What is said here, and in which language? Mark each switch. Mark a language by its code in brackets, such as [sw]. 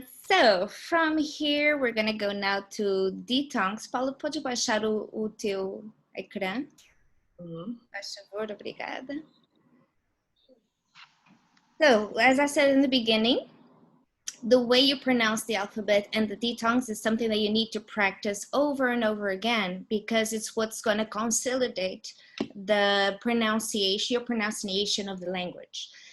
[en] So from here, we're gonna go now to diphthongs. [pt] Paulo, pode baixar o teu ecrã? Faz favor, obrigada. [en] So, as I said in the beginning, the way you pronounce the alphabet and the diphthongs is something that you need to practice over and over again, because it's what's going to consolidate the pronunciation, your pronunciation of the language.